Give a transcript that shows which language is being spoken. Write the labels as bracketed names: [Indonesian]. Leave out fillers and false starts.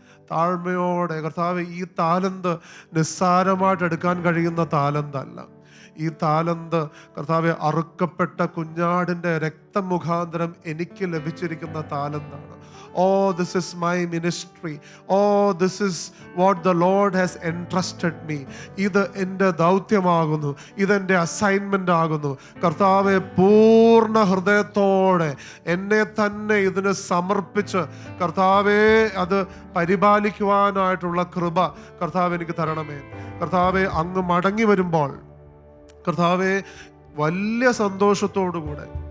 [Malayalam] താഴ്മയോടെ കർത്താവ്, ഈ താലന്ത് നിസ്സാരമായിട്ട് എടുക്കാൻ കഴിയുന്ന താലന്തല്ല. ഈ താലന്ത് കർത്താവെ അറുക്കപ്പെട്ട കുഞ്ഞാടിൻ്റെ രക്തം മുഖാന്തരം എനിക്ക് ലഭിച്ചിരിക്കുന്ന താലന്താണ്. [English] Oh, this is my ministry. Oh, this is what the Lord has entrusted me. [Malayalam] ഇത് എൻ്റെ ദൗത്യമാകുന്നു, ഇതെൻ്റെ അസൈൻമെൻ്റ് ആകുന്നു. കർത്താവെ, പൂർണ്ണ ഹൃദയത്തോടെ എന്നെ തന്നെ ഇതിന് സമർപ്പിച്ച് കർത്താവെ അത് പരിപാലിക്കുവാനായിട്ടുള്ള കൃപ കർത്താവ് എനിക്ക് തരണമേ. കർത്താവെ, അങ്ങ് മടങ്ങി വരുമ്പോൾ കർത്താവെ വലിയ സന്തോഷത്തോടുകൂടെ